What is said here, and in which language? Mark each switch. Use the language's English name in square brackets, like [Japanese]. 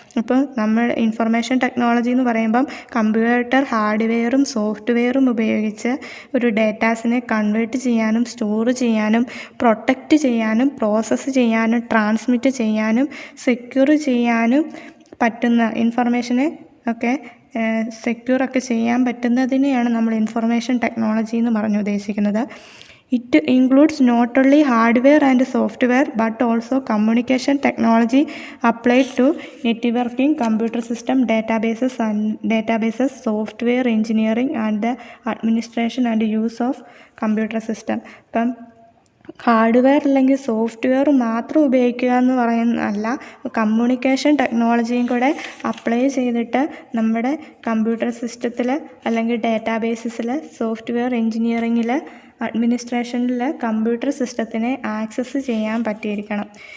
[Malayalam] അപ്പോൾ നമ്മൾ information technology എന്ന് പറയുമ്പം കമ്പ്യൂട്ടർ ഹാർഡ്വെയറും സോഫ്റ്റ്വെയറും ഉപയോഗിച്ച് ഒരു ഡേറ്റാസിനെ കൺവേർട്ട് ചെയ്യാനും സ്റ്റോർ ചെയ്യാനും പ്രൊട്ടക്റ്റ് ചെയ്യാനും പ്രോസസ്സ് ചെയ്യാനും ട്രാൻസ്മിറ്റ് ചെയ്യാനും സെക്യൂർ ചെയ്യാനും പറ്റുന്ന ഇൻഫർമേഷനെ ഒക്കെ സെക്യൂറൊക്കെ ചെയ്യാൻ പറ്റുന്നതിനെയാണ് നമ്മൾ ഇൻഫർമേഷൻ ടെക്നോളജി എന്ന് പറഞ്ഞ് ഉദ്ദേശിക്കുന്നത്. [English] It includes not only hardware and software but also communication technology applied to networking, computer system, databases, software engineering and the administration and use of computer system. [Malayalam] ഇപ്പം ഹാർഡ്വെയർ അല്ലെങ്കിൽ സോഫ്റ്റ്വെയർ മാത്രം ഉപയോഗിക്കുക എന്ന് പറയുന്നതല്ല, communication ടെക്നോളജിയും കൂടെ അപ്ലൈ ചെയ്തിട്ട് നമ്മുടെ കമ്പ്യൂട്ടർ സിസ്റ്റത്തിൽ അല്ലെങ്കിൽ ഡേറ്റാബേസിൽ, സോഫ്റ്റ്വെയർ എഞ്ചിനീയറിങ്ങിൽ, അഡ്മിനിസ്ട്രേഷനിൽ കമ്പ്യൂട്ടർ സിസ്റ്റത്തിനെ ആക്സസ് ചെയ്യാൻ പറ്റിയിരിക്കണം.